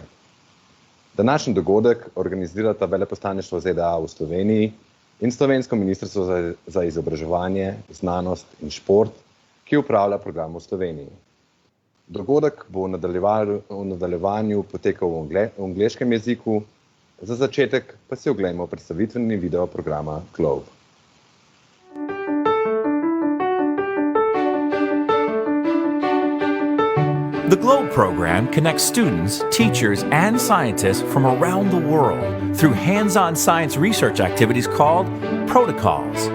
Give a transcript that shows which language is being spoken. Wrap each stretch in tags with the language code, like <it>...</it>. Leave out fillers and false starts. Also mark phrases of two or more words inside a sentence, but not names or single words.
<sl>Današnji dogodek organizirata veleposlaništvo ZDA v Sloveniji in Slovensko ministrstvo za izobraževanje, znanost in šport, ki upravlja program v Sloveniji. Dogodek bo v nadaljevanju potekal v angleškem jeziku, za začetek pa si oglejmo predstavitveni video programa GLOBE.</sl> <en>The GLOBE program connects students, teachers, and scientists from around the world through hands-on science research activities called protocols.</en>